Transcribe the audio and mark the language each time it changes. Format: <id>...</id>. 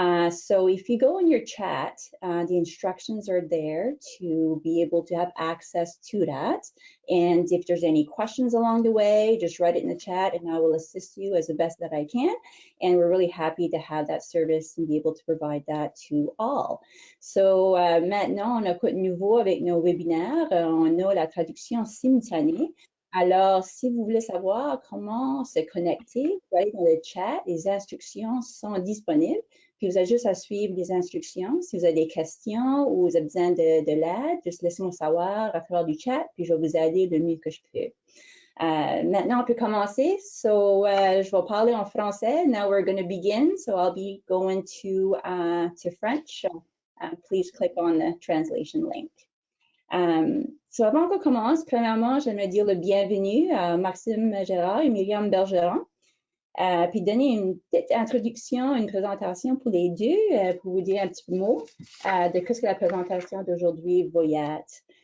<en>So if you go in your chat, the instructions are there to be able to have access to that. And if there's any questions along the way, just write it in the chat and I will assist you as the best that I can. And we're really happy to have that service and be able to provide that to all.</en> <fr>So maintenant, on a quoi de nouveau avec nos webinaires? On a la traduction simultanée. Alors, si vous voulez savoir comment se connecter, vous allez dans le chat, les instructions sont disponibles. Puis vous avez juste à suivre les instructions. Si vous avez des questions ou vous avez besoin de l'aide, juste laissez-moi savoir à travers du chat, puis je vais vous aider le mieux que je peux. Maintenant, on peut commencer. So, je vais parler en français.</fr> <en>Now we're going to begin. So I'll be going to French. Please click on the translation link.</en> <fr>So avant qu'on commence, premièrement, j'aimerais dire le bienvenue à Maxime Gérard et Myriam Bergeron, puis donner une petite introduction, une présentation pour les deux, pour vous dire un petit mot de ce que la présentation d'aujourd'hui va y être.</fr>